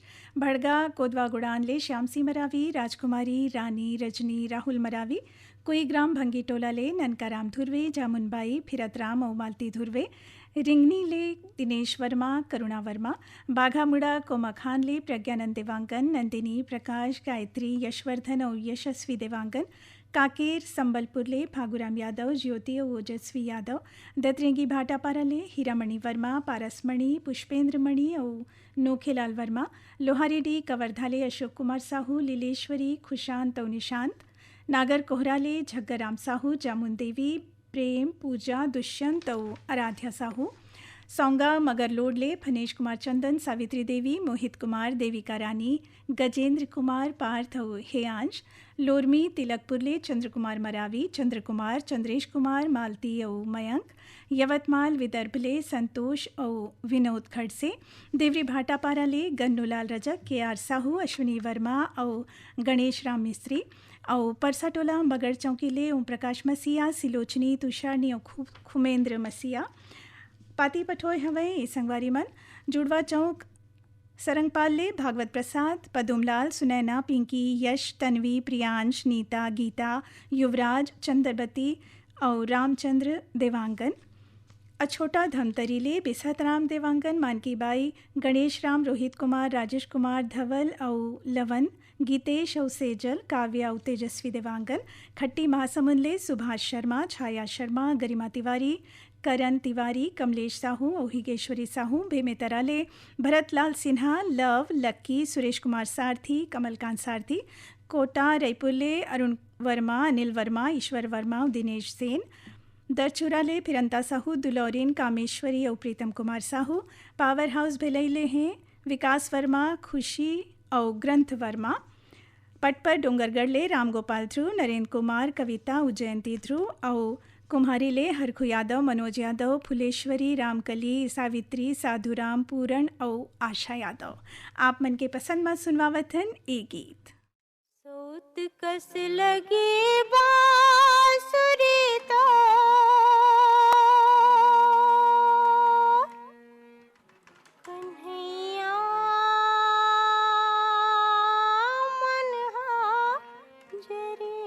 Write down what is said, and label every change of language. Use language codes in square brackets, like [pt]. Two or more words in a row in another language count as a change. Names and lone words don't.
[hne] भड़गा कोदवा गुड़ानले श्याम सी मरावी, राजकुमारी, रानी, रजनी, राहुल मरावी, कोई ग्राम भंगी टोला ले ननकाराम धुर्वे, जामुनबाई, फिरतराम और मालती धुर्वे, रिंगनी ले दिनेश वर्मा, करुणा वर्मा, बाघामुड़ा कोमा खान ले प्रज्ञानंद देवांगन, नंदिनी, प्रकाश, गायत्री, यशवर्धन और यशस्वी देवांगन, काकेर संबलपुर ले फागुराम यादव, ज्योति और ओजस्वी यादव, दतरेंगी भाटापारा ले हीरामणि वर्मा, पारसमणि, पुष्पेंद्र मणि और नोखेलाल वर्मा, लोहारेडी कवर्धाले अशोक कुमार साहू, लीलेश्वरी, खुशांत और निशांत, नागर कोहराले झग्गराम साहू, जामुन देवी, प्रेम, पूजा, दुष्यंत और आराध्या साहू, सौंगा मगरलोडले फनेश कुमार चंदन, सावित्री देवी, मोहित कुमार, देविका रानी, गजेंद्र कुमार, पार्थ और हेयांश, लोरमी तिलकपुरले चंद्र कुमार मरावी, चंद्र कुमार, चंद्रेश कुमार, मालती और मयंक, यवतमाल विदर्भले संतोष और विनोद खड़से, देवरी भाटापारा ले गन्नूलाल रजक, के आर साहू, अश्विनी वर्मा और गणेश राम मिस्त्री, और परसाटोला मगर चौकी ले ओम प्रकाश मसीहा, सिलोचनी, तुषारनी और खुमेंद्र मसीहा, पाती पठोय हवें ए संगवारी मन, जुड़वा चौक सरंगपाल ले भागवत प्रसाद, पदुमलाल, सुनैना, पिंकी, यश, तन्वी, प्रियांश, नीता, गीता, युवराज, चंद्रवती और रामचंद्र देवांगन, अछोटा धमतरीले बिसहतराम देवांगन, मानकी बाई, गणेश राम, रोहित कुमार, राजेश कुमार, धवल और लवन, गीतेश और सेजल, काव्या और तेजस्वी देवांगन, खट्टी महासमुंदले सुभाष शर्मा, छाया शर्मा, गरिमा तिवारी, करण तिवारी, कमलेश साहू और हिगेश्वरी साहू, भेमेतराले भरतलाल सिन्हा, लव, लक्की, सुरेश कुमार सारथी, कमलकांत सारथी, कोटा रायपुरले अरुण वर्मा, अनिल वर्मा, ईश्वर वर्मा और दिनेश सेन, दरचुराले फिरंता साहू, दुलौरीन, कामेश्वरी और प्रीतम कुमार साहू, पावर हाउस भिलैले हैं विकास वर्मा, खुशी और ग्रंथ वर्मा, पटपर डोंगरगढ़ ले रामगोपाल ध्रुव, नरेंद्र कुमार, कविता, उज्जयंती ध्रुव और कुम्हारी ले हरखु यादव, मनोज यादव, फुलेश्वरी, रामकली, सावित्री, साधुराम, पूरण और आशा यादव। आप मन के पसंद में सुनवावतन ए गीत। सोत कस लगे बांसुरी तो कन्हैया मन हाजरे